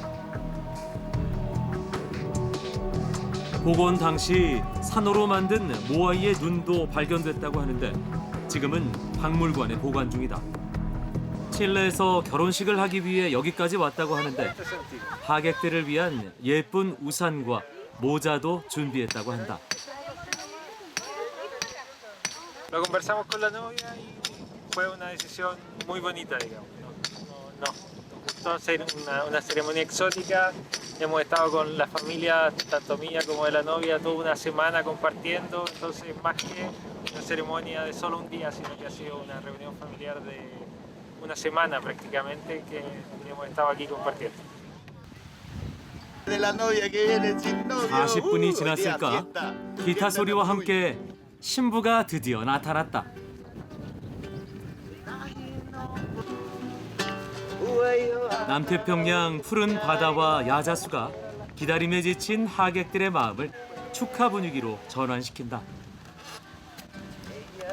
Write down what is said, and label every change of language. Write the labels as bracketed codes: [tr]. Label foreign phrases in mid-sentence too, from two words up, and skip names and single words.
[ko] 복원 당시 산호로 만든 모아이의 눈도 발견됐다고 하는데 지금은 박물관에 보관 중이다. 칠레에서 결혼식을 하기 위해 여기까지 왔다고 하는데 하객들을 위한 예쁜 우산과 모자도 준비했다고 한다. [es] Lo conversamos con la novia y fue una decisión muy bonita, digamos. Nos gustó hacer una ceremonia exótica. Hemos estado con la familia, tanto mía como de la novia, toda una semana compartiendo. Entonces, más que una ceremonia de solo un día, sino que ha sido una reunión familiar de una semana prácticamente que hemos estado aquí compartiendo. [ko] 40분이 지났을까? 기타 소리와 함께 신부가 드디어 나타났다. 남태평양 푸른 바다와 야자수가 기다림에 지친 하객들의 마음을 축하 분위기로 전환시킨다.